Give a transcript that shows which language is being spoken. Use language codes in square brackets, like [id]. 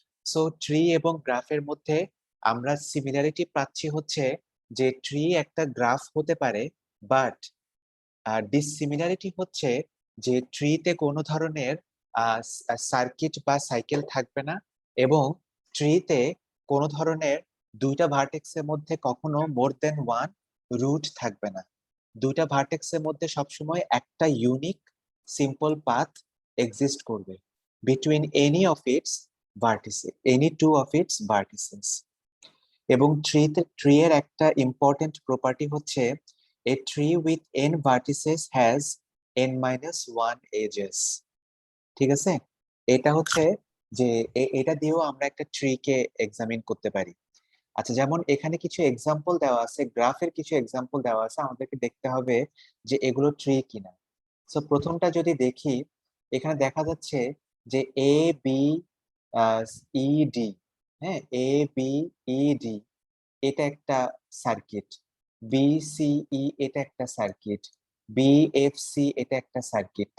[bn] So tree এবং গ্রাফের মধ্যে আমরা সিমিলারিটি পাচ্ছি হচ্ছে যে ট্রি একটা গ্রাফ হতে পারে, বাট ডিসিমিলারিটি হচ্ছে যে ট্রিতে কোনো ধরনের সার্কিট বা সাইকেল থাকবে না, এবং ট্রিতে কোনো ধরনের দুইটা ভার্টেক্সের মধ্যে কখনো [en] more than one route [bn] থাকবে না। দুইটা ভার্টেক্সের মধ্যে সবসময় একটা ইউনিক সিম্পল পাথ এক্সিস্ট করবে [en] between any of its vertices, [bn] any two of its vertices. এবং ট্রি এর একটা ইম্পর্টেন্ট প্রপার্টি হচ্ছে [en] a tree with n vertices has n minus 1 edges। [bn] ঠিক আছে, এটা হচ্ছে যে এটা দিয়েও আমরা একটা ট্রি কে এক্সামিন করতে পারি। আচ্ছা, যেমন এখানে কিছু এক্সাম্পল দেওয়া আছে, গ্রাফের কিছু এক্সাম্পল দেওয়া আছে, আমাদেরকে দেখতে হবে যে এগুলো ট্রি কিনা। সো প্রথমটা যদি দেখি, এখানে দেখা যাচ্ছে যে এ বি ই ডি, হ্যাঁ, এ বি ই ডি এটা একটা সার্কিট, বিসিই এটা একটা সার্কিট, বিএফসি এটা একটা সার্কিট।